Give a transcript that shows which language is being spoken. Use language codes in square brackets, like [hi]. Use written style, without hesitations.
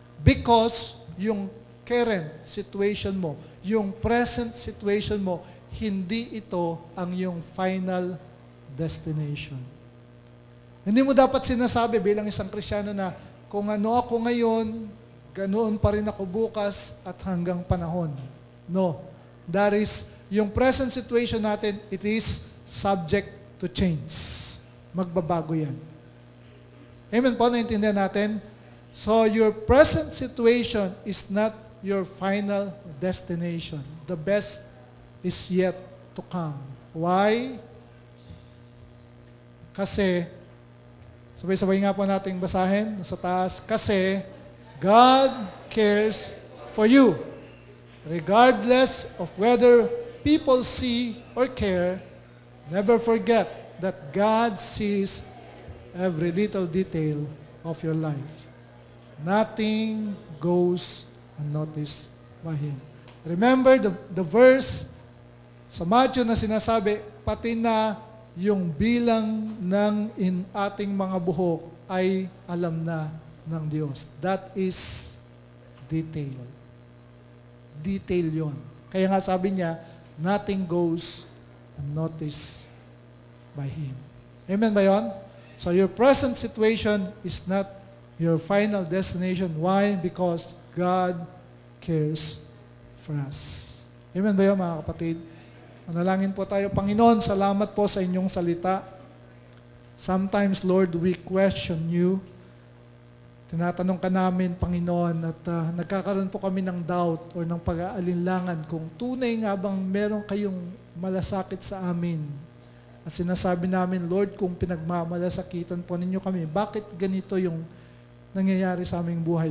[en] Because [tl] yung current situation mo, yung present situation mo, hindi ito ang yung final destination. Hindi mo dapat sinasabi bilang isang Kristiyano na kung ano ako ngayon, ganoon pa rin ako bukas at hanggang panahon. No. [en] That is, yung present situation natin, it is subject to change. [tl] Magbabago yan. Amen po, naintindihan natin? [en] So, your present situation is not your final destination. The best is yet to come. Why? [tl] Kasi, sabay-sabay nga po nating basahin sa taas. Kasi, [en] God cares for you. Regardless of whether people see or care, never forget that God sees every little detail of your life. Nothing goes unnoticed by Him. Remember the verse [tl] sa Matthew na sinasabi, pati na yung bilang ng ating mga buhok ay alam na ng Diyos. [en] That is detail. [tl] Detail yon. Kaya nga sabi niya, [en] nothing goes unnoticed by Him. [tl] Amen ba yun? [en] So your present situation is not your final destination. Why? Because God cares for us. [tl] Amen ba yun, mga kapatid? Manalangin po tayo. Panginoon, salamat po sa inyong salita. [en] Sometimes, Lord, we question you. [tl] Tinatanong ka namin, Panginoon, at nagkakaroon po kami ng doubt o ng pag-aalinlangan kung tunay nga bang meron kayong malasakit sa amin. At sinasabi namin, Lord, kung pinagmamalasakitan po ninyo kami, bakit ganito yung nangyayari sa aming buhay?